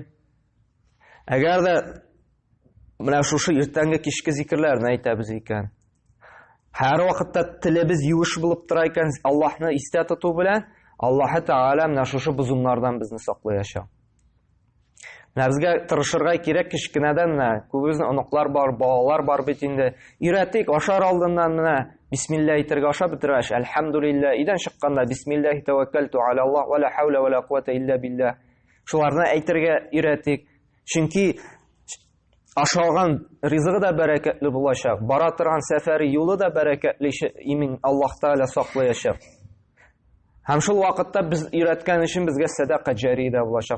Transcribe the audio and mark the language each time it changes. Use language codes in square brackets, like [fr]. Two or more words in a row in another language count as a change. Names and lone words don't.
[tt] Әгәр дә менә шушы иртәнге кичке зикрләрне әйтәбез икән, һәр вакытта телебез юеш булып тора икән, Аллаһны истә тоту белән, Аллаһ Тәгалә менә шушы бозымнардан безне саклаячак. Менә безгә тырышырга кирәк кичкенәдән, менә күбебезнең оныклар бар, балалар бар бит инде. Өйрәтик, ашар алдыннан менә бисмилла әйтергә ашап бетергәч, әлхәмдүлиллә, идән чыкканда [ar] بسم الله توكلت على الله ولا حول ولا قوة إلا بالله. [tt] Шуларны әйтергә өйрәтик. Чөнки ашалган ризыгы да бәрәкәтле булачак, бара торган сәфәре юлы да бәрәкәтле, имин Аллаһ Тәгалә саклаячак. Һәм шул вакытта без өйрәткән өчен безгә садака җари дә булачак.